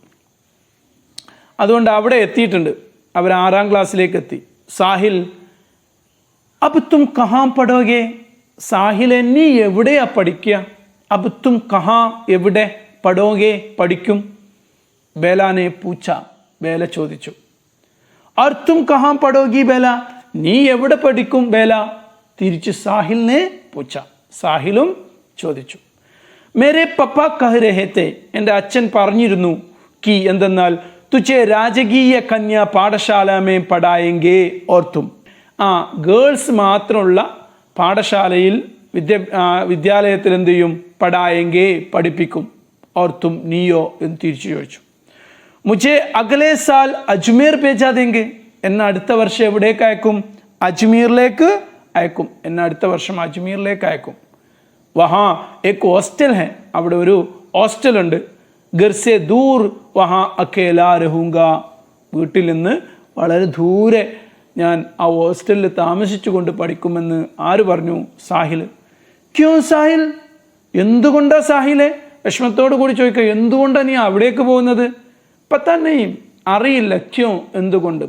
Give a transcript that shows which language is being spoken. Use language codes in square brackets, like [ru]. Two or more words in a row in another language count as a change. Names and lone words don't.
[ml] അതുകൊണ്ട് അവിടെ എത്തിയിട്ടുണ്ട്. അവർ 6ാം ക്ലാസ്സിലേക്ക് എത്തി. സാഹിൽ, [hi] अब तुम कहाँ पढ़ोगे, [ml] സാഹിലെ നീ എവിടെയാ പഠിക്കുക? [hi] अब तुम कहाँ, എവിടെ? पढ़ोगे, പഠിക്കും. बेला ने पूछा, [ml] ബേല ചോദിച്ചു. [hi] और तुम कहाँ पढ़ोगी बेला, [ml] നീ എവിടെ പഠിക്കും ബേല? തിരിച്ച് [hi] साहिल ने पूछा, [ml] സാഹിലും ചോദിച്ചു. [hi] मेरे पापा कह रहे थे, [ml] എൻ്റെ അച്ഛൻ പറഞ്ഞിരുന്നു, കി എന്തെന്നാൽ, [hi] तुझे राजकीय कन्या पाठशाला में पढ़ाएंगे और तुम, [ml] ഗേൾസ് മാത്രമുള്ള പാഠശാലയിൽ വിദ്യാലയത്തിൽ എന്ത് ചെയ്യും? പഠായെങ്കേ, പഠിപ്പിക്കും. [hi] और तुम, [ml] നീയോ എന്ന് തിരിച്ചു ചോദിച്ചു. [hi] मुझे अगले साल अजमेर भेज देंगे, [ml] എന്നെ അടുത്ത വർഷം എവിടേക്ക് അയക്കും? അജ്മീറിലേക്ക് അയക്കും. എന്നെ അടുത്ത വർഷം അജ്മീറിലേക്ക് അയക്കും. [hi] वहाँ एक हॉस्टल है, [ml] അവിടെ ഒരു ഹോസ്റ്റൽ ഉണ്ട്. [hi] घर से दूर वहाँ अकेला रहूँगा, [ml] വീട്ടിൽ നിന്ന് വളരെ ദൂരെ ഞാൻ ആ ഹോസ്റ്റലിൽ താമസിച്ചുകൊണ്ട് പഠിക്കുമെന്ന് ആര് പറഞ്ഞു? സാഹിൽ. ക്യോ സാഹിൽ, എന്തുകൊണ്ടാ സാഹിലെ? വിഷമത്തോടു കൂടി ചോദിക്കുക, എന്തുകൊണ്ടാണ് നീ അവിടേക്ക് പോകുന്നത്? [hi] पता नहीं, [ml] അറിയില്ല. ക്യോ, എന്തുകൊണ്ട്?